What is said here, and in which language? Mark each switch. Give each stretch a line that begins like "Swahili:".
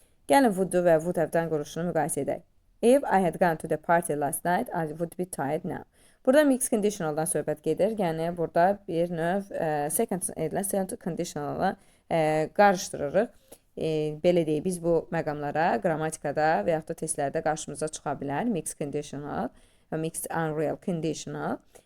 Azerbaijani: Gəlin would do və would have done quruluşunu müqayisə edək.
English: If I had gone to the party last night, I would be tired now.
Azerbaijani: Burada mixed conditionaldan söhbət gedir. Yəni burada bir növ second conditional'a qarışdırırıq. Belə deyək, biz bu məqamlara qrammatikada və yaxud da testlərdə qarşımıza çıxa bilər. Mixed conditional və mixed unreal conditional.